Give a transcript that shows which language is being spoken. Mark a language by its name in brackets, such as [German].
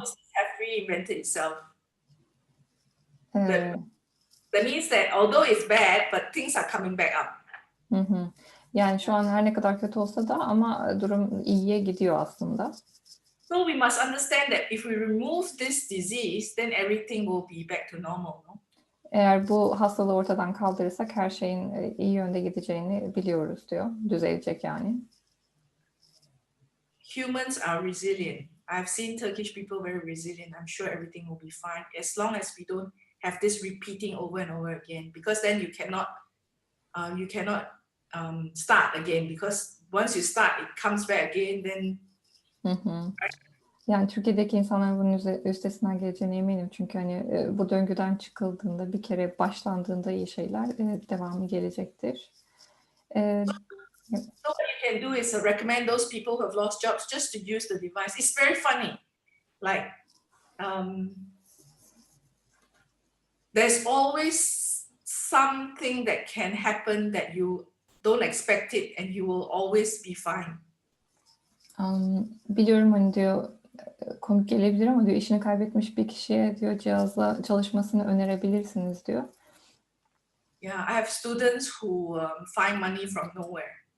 [English] business have reinvented itself. Ee, That means that although it's bad, but things are coming back up. [Turkish] Yani şu an her ne kadar kötü olsa da ama durum iyiye gidiyor aslında. [English] So we must understand that if we remove this disease, then everything will be back to normal. No? [Turkish] Eğer bu hastalığı ortadan kaldırırsak her şeyin iyi yönde gideceğini biliyoruz diyor. Düzelecek yani. [English] Humans are resilient. I've seen Turkish people very resilient. I'm sure everything will be fine as long as we don't have this repeating over and over again. Because then you cannot start again. Because once you start, it comes back again. Then. [Turkish] Yani Türkiye'deki insanların bunun üstesinden geleceğine eminim. Çünkü hani bu döngüden çıkıldığında bir kere başlandığında iyi şeyler devamı gelecektir. [English] So what you can do is recommend those people who have lost jobs just to use the device. It's very funny. Like there's always something that can happen that you don't expect it, and you will always be fine. [Turkish] Biliyorum hani diyor komik gelebilir ama diyor işini kaybetmiş bir kişiye diyor cihazla çalışmasını önerebilirsiniz diyor. [English] Yeah, I have students who find money from nowhere.